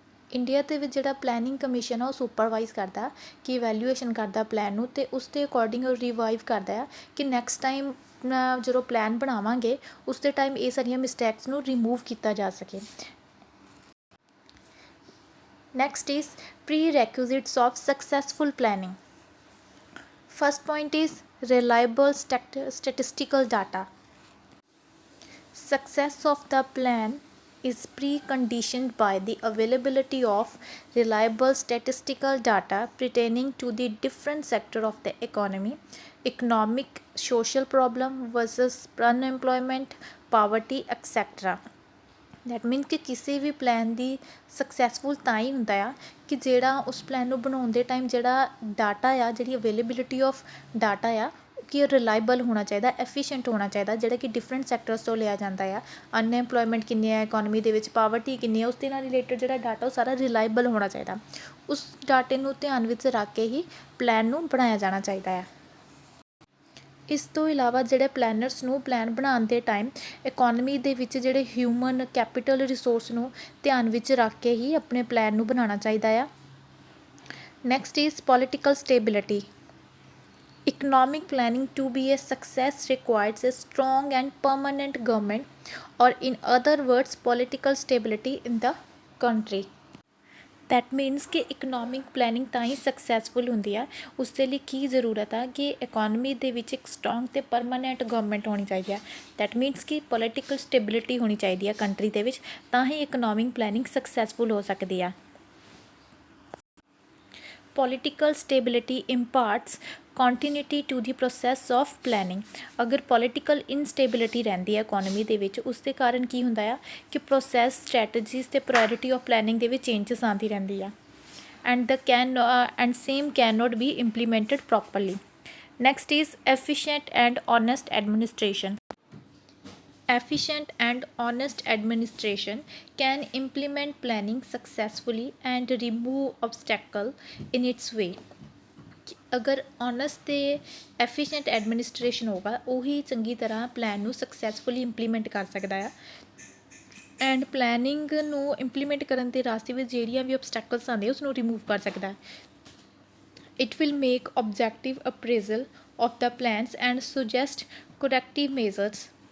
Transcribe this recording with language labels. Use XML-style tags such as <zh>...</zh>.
<pa>India ਦੇ ਵਿੱਚ ਜਿਹੜਾ ਪਲੈਨਿੰਗ ਕਮਿਸ਼ਨ ਆ ਉਹ ਸੁਪਰਵਾਈਜ਼ ਕਰਦਾ ਕਿ ਇਵੈਲੂਏਸ਼ਨ ਕਰਦਾ ਪਲਾਨ ਨੂੰ ਅਤੇ ਉਸ ਦੇ ਅਕੋਰਡਿੰਗ ਰਿਵਾਈਵ ਕਰਦਾ ਆ ਕਿ ਨੈਕਸਟ ਟਾਈਮ ਜਦੋਂ ਪਲਾਨ ਬਣਾਵਾਂਗੇ ਉਸ ਦੇ ਟਾਈਮ ਇਹ ਸਾਰੀਆਂ ਮਿਸਟੇਕਸ ਨੂੰ ਰਿਮੂਵ ਕੀਤਾ ਜਾ ਸਕੇ।</pa> <en>Next is prerequisites of successful planning. First point is reliable statistical data. Success of the plan is preconditioned by the availability of reliable statistical data pertaining to the different sector of the economy, economic, social problem versus unemployment, poverty, etc. That means</en> <pa>ਕਿ ਕਿਸੇ ਵੀ plan ਦੀ successful ਤਾਂ ਹੀ ਹੁੰਦਾ ਆ ਕਿ ਜਿਹੜਾ ਉਸ plan ਨੂੰ ਬਣਾਉਣ ਦੇ ਟਾਈਮ ਜਿਹੜਾ ਡਾਟਾ ਆ ਜਿਹੜੀ</pa> <en>availability of data</en> <pa>ਆ ਕਿ ਰਿਲਾਇਬਲ ਹੋਣਾ ਚਾਹੀਦਾ ਐਫੀਸ਼ੀਐਂਟ ਹੋਣਾ ਚਾਹੀਦਾ ਜਿਹੜਾ ਕਿ ਡਿਫਰੈਂਟ ਸੈਕਟਰਸ ਤੋਂ ਲਿਆ ਜਾਂਦਾ ਆ। ਅਨਐਮਪਲੋਇਮੈਂਟ ਕਿੰਨੀ ਹੈ ਇਕੋਨਮੀ ਦੇ ਵਿੱਚ, ਪਾਵਰਟੀ ਕਿੰਨੀ ਹੈ, ਉਸ ਦੇ ਨਾਲ ਰਿਲੇਟਡ ਜਿਹੜਾ ਡਾਟਾ ਉਹ ਸਾਰਾ ਰਿਲਾਇਬਲ ਹੋਣਾ ਚਾਹੀਦਾ। ਉਸ ਡਾਟੇ ਨੂੰ ਧਿਆਨ ਵਿੱਚ ਰੱਖ ਕੇ ਹੀ ਪਲਾਨ ਨੂੰ ਬਣਾਇਆ ਜਾਣਾ ਚਾਹੀਦਾ ਆ। ਇਸ ਤੋਂ ਇਲਾਵਾ ਜਿਹੜੇ ਪਲੈਨਰਸ ਨੂੰ ਪਲਾਨ ਬਣਾਉਣ ਦੇ ਟਾਈਮ ਇਕੋਨਮੀ ਦੇ ਵਿੱਚ ਜਿਹੜੇ ਹਿਊਮਨ ਕੈਪੀਟਲ ਰਿਸੋਰਸ ਨੂੰ ਧਿਆਨ ਵਿੱਚ ਰੱਖ ਕੇ ਹੀ ਆਪਣੇ ਪਲਾਨ ਨੂੰ ਬਣਾਉਣਾ ਚਾਹੀਦਾ ਆ।</pa> <en>Next is political stability. Economic planning to be a success requires a strong and permanent government, or in other words political stability in the country. That means</en> <pa>ਕਿ ਇਕਨੋਮਿਕ ਪਲੈਨਿੰਗ ਤਾਂ ਹੀ ਸਕਸੈਸਫੁਲ ਹੁੰਦੀ ਆ ਉਸ ਦੇ ਲਈ ਕੀ ਜ਼ਰੂਰਤ ਆ ਕਿ ਇਕੋਨਮੀ ਦੇ ਵਿੱਚ ਇੱਕ ਸਟਰੋਂਗ ਅਤੇ ਪਰਮਾਨੈਂਟ ਗਵਰਨਮੈਂਟ ਹੋਣੀ ਚਾਹੀਦੀ ਆ।</pa> <en>that means</en> <pa>ਕਿ ਪੋਲੀਟੀਕਲ ਸਟੇਬਿਲਿਟੀ ਹੋਣੀ ਚਾਹੀਦੀ ਆ ਕੰਟਰੀ ਦੇ ਵਿੱਚ ਤਾਂ ਹੀ ਇਕਨੋਮਿਕ ਪਲੈਨਿੰਗ ਸਕਸੈਸਫੁਲ ਹੋ ਸਕਦੀ ਆ।</pa> <en>Political stability imparts continuity to the process of planning.</en> <pa>ਅਗਰ ਪੋਲੀਟੀਕਲ ਇਨਸਟੇਬਿਲਿਟੀ ਰਹਿੰਦੀ ਹੈ ਇਕੋਨਮੀ ਦੇ ਵਿੱਚ ਉਸ ਦੇ ਕਾਰਨ ਕੀ ਹੁੰਦਾ ਆ ਕਿ ਪ੍ਰੋਸੈਸ ਸਟ੍ਰੈਟਜੀਜ਼ ਅਤੇ ਪ੍ਰਾਇਓਰਿਟੀ ਆਫ ਪਲੈਨਿੰਗ ਦੇ ਵਿੱਚ ਚੇਂਜਸ ਆਉਂਦੀ ਰਹਿੰਦੀ ਆ</pa> <en>And same can not be implemented properly. Next is efficient and honest administration. Efficient and honest administration can implement planning successfully and remove obstacle in its way.</en> <pa>ਅਗਰ honest ਅਤੇ efficient administration ਹੋਗਾ ਉਹੀ ਚੰਗੀ ਤਰ੍ਹਾਂ plan ਨੂੰ successfully implement ਕਰ ਸਕਦਾ ਆ ਐਂਡ ਪਲੈਨਿੰਗ ਨੂੰ ਇੰਪਲੀਮੈਂਟ ਕਰਨ ਦੇ ਰਾਸਤੇ ਵਿੱਚ ਜਿਹੜੀਆਂ ਵੀ ਓਬਸਟੈਕਲਸ ਆਉਂਦੇ ਉਸਨੂੰ ਰਿਮੂਵ ਕਰ ਸਕਦਾ ਹੈ।</pa> <en>It will make objective appraisal of the plans and suggest corrective measures.</en>